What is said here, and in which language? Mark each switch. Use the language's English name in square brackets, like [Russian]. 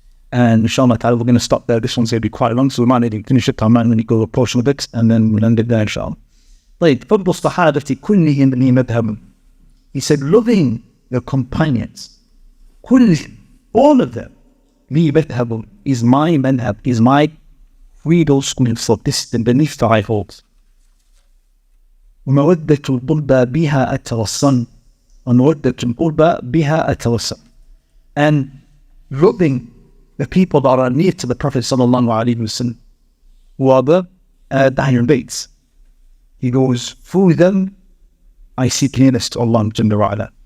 [English] And inshallah ta'ala, we're going to stop there. This one's going to be quite long, so we might need to finish it. I might need to go a portion of it, and then we'll end it there, inshallah. Like, Qutb al-Sahada fi kullihim li madhhabin. He said, loving the companions, kullihim, all of them, li madhhabin, is my madhhab, is my creedal school of thought. This is the belief that I hold. [Arabic] ومودة القربى بها أتوصل ومودة القربى بها أتوصل. [English] And loving the people that are near to the Prophet sallallahu alaihi wasallam, who are the Ahlul Bayt. He goes, through them I seek nearness to Allah Jalla wa Ala.